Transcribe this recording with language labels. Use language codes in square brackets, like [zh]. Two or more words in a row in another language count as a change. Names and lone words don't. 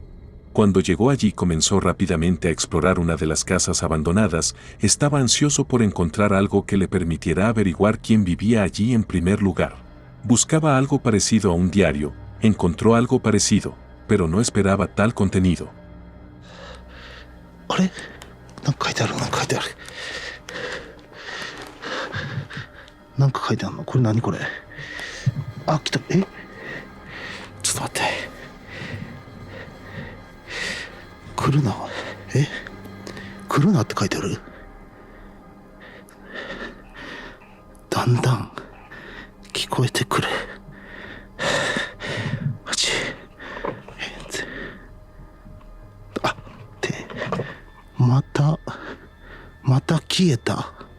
[es] Cuando llegó allí comenzó rápidamente a explorar una de las casas abandonadas, estaba ansioso por encontrar algo que le permitiera averiguar quién vivía allí en primer lugar. Buscaba algo parecido a un diario, encontró algo parecido, pero no esperaba tal contenido. [ja] あれなんか書いてあるなんか書いてあるなんか書いてあるのこれ何これあ来たちょっと待って来るな来るなって書いてあるだんだん聞こえてくるマジまた消えた。